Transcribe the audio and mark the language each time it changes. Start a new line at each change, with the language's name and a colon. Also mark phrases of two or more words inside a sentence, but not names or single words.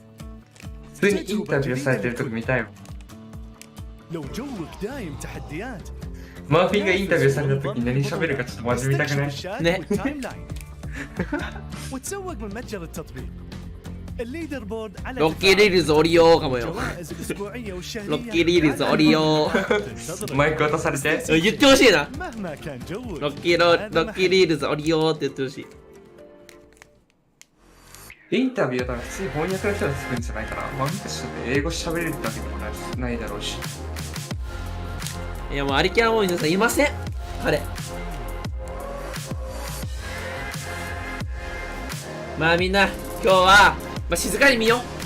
Japanese: 普通にインタビューされてるとこ見たよ。
Arabic: لو جوك دايم تحديات
Japanese: マーフィンがインタビューされた時に何喋るかちょっとマジ見たくない？
Arabic: ね。وتسوق من متجر التطبيق
English: leader board
Arabic: على
Japanese: ロッキーリールズオリオかもよ。ロッキーリールズオリオ。マイク渡されて言ってほしいな。
Arabic: مهما كان جوك
Japanese: ロッキーリールズオリオって言ってほしい。インタビューは多分普通に翻訳の人が作るんじゃないかな。まあ、見た人で英語喋れるだけでもないだろうし。いやもうアリキャンも皆さんいません彼。まあみんな今日は、静かに見よう。